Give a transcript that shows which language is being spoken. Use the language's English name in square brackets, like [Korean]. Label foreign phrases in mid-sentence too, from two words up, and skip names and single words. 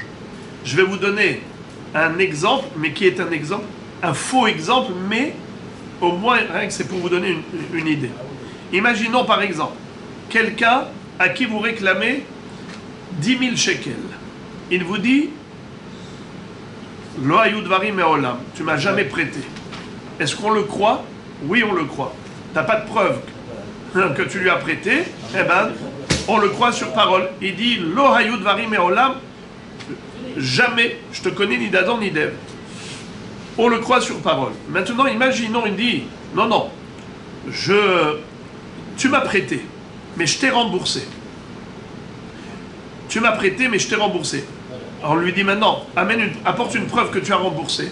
[French] Je vais vous donner un exemple, mais qui est un exemple, un faux exemple, mais au moins, rien que c'est pour vous donner une idée. Imaginons par exemple, quelqu'un à qui vous réclamez 10 000 shekels. Il vous dit, [Hebrew] לא היו דברים מעולם, [French] tu m'as jamais prêté. Est-ce qu'on le croit? Oui, on le croit. Tu n'as pas de preuve que tu lui as prêté, eh ben, on le croit sur parole. Il dit [Hebrew] לא היו דברים מעולם, [French] jamais je te connais ni d'Adam ni d'Ève. On le croit sur parole. Maintenant, imaginons, il dit non, tu m'as prêté, mais je t'ai remboursé. Tu m'as prêté, mais je t'ai remboursé. Alors on lui dit maintenant, apporte une preuve que tu as remboursé.